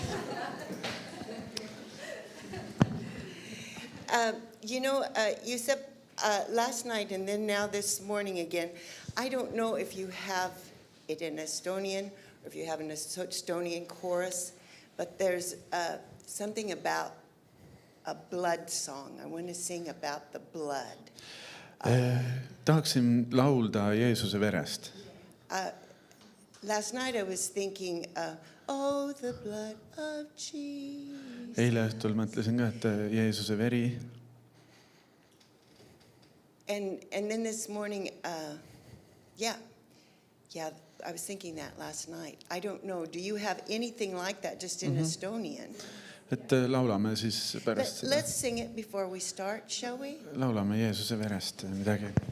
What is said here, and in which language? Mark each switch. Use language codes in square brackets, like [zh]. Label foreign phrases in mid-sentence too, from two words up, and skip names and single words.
[en] Yusuf, last night and then now this morning again, I don't know if you have it in Estonian or if you have an Estonian chorus, but there's something about a blood song. I want to sing about the blood. [et] Tahaksin laulda Jeesuse verest. [en] Last night I was thinking, oh, the blood of Jesus. [et] Eile õhtul mõtlesin ka, et Jeesuse veri. [en] And then this morning, I was thinking that last night. I don't know. Do you have anything like that just in Estonian? [et] Et laulame siis pärast seda. [en] Let's sing it before we start, shall we? [et] Laulame Jeesuse verest midagi.